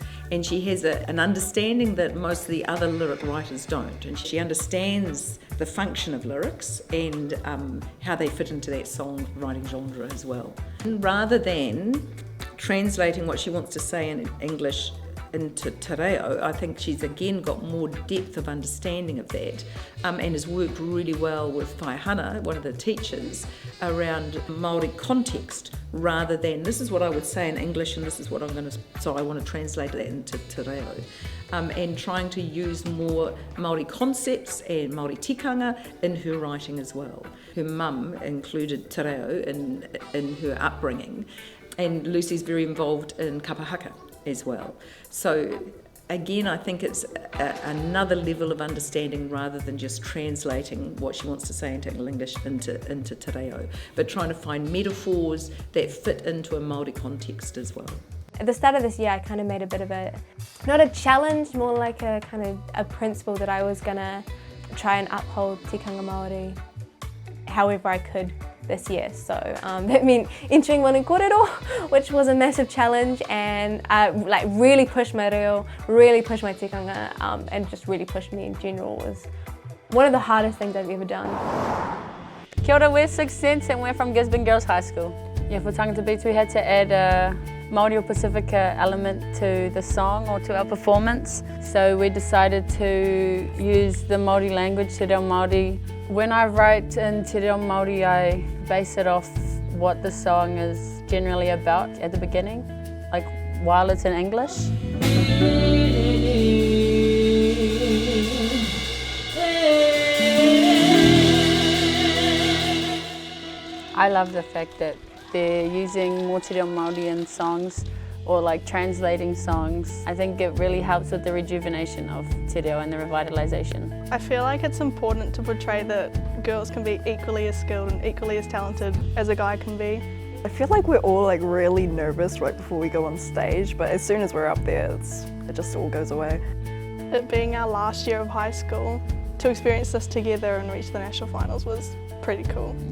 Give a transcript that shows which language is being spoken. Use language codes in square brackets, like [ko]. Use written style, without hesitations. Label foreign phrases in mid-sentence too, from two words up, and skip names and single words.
[en] And she has an understanding that most of the other lyric writers don't. And she understands the function of lyrics and how they fit into that songwriting genre as well. And rather than translating what she wants to say in English into [mi] te reo, [en] I think she's again got more depth of understanding of that and has worked really well with Whaihana, one of the teachers, around Māori context rather than this is what I would say in English and this is what I'm going to, so I want to translate that into [mi] te reo. [en] And trying to use more Māori concepts and Māori tikanga in her writing as well. Her mum included [mi] te reo [en] in her upbringing, and Lucy's very involved in kapahaka as well. So again, I think it's another level of understanding rather than just translating what she wants to say in English into [mi] te reo, [en] but trying to find metaphors that fit into a Māori context as well. At the start of this year, I kind of made a bit of a, not a challenge, more like a kind of a principle that I was gonna try and uphold [mi] tikanga Māori [en] however I could this year. So that meant entering one in kōrero, which was a massive challenge, and like really pushed my reo, really pushed my tikanga, and just really pushed me in general. It was one of the hardest things I've ever done. [mi] Kia ora, [en] we're 6th Sense and we're from Gisborne Girls High School. Yeah, for Tangata Beats we had to add a Māori or Pacifica element to the song or to our performance. So we decided to use the Māori language, [mi] te reo Māori. [en] When I write in [mi] te reo Māori, [en] I base it off what the song is generally about at the beginning, like while it's in English. I love the fact that they're using more [mi] te reo Māori [en] in songs or like translating songs. I think it really helps with the rejuvenation of [mi] te reo [en] and the revitalisation. I feel like it's important to portray that girls can be equally as skilled and equally as talented as a guy can be. I feel like we're all like really nervous right before we go on stage, but as soon as we're up there, it just all goes away. It being our last year of high school, to experience this together and reach the national finals was pretty cool.